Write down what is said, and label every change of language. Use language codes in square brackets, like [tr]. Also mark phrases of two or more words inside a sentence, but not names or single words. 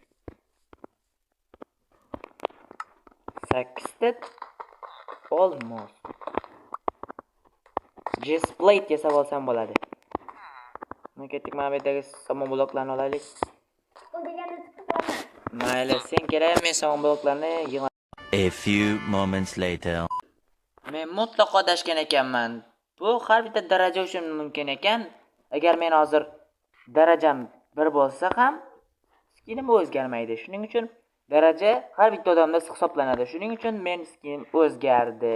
[uz] 8 ta olmos. Chestplate yasab olsam bo'ladi. Men ketdik, mana bu yerdagi somon bloklarni olaylik. Mayli, sen kerak, men somon bloklarni yig'am. [en] A few moments later. [uz] Men mutlaqo adashgan ekanman. Bu har bitta daraja uchun mumkin ekan. Agar men hozir darajam 1 bo'lsa ham, skinim o'zgarmaydi. Shuning uchun daraja har bitta odamda hisoblanadi. Shuning uchun men skinim o'zgardi.